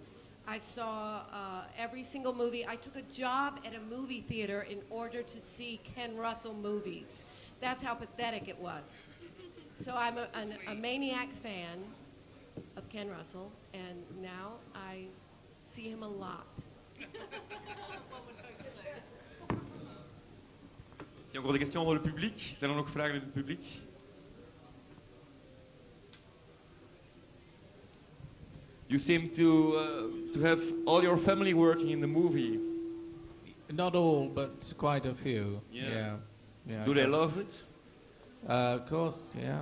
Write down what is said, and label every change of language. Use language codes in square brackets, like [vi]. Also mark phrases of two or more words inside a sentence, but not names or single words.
[en] I saw every single movie. I took a job at a movie theater in order to see Ken Russell movies. That's how pathetic it was. So I'm a maniac fan of Ken Russell, and now I see him a lot. [nl] Is er [fr] encore des [nl] questions voor het publiek? Zijn er nog vragen uit het publiek? [en] You seem to have all your family working in the movie. Not all, but quite a few. Yeah. Yeah. Do they love it? Of course, yeah.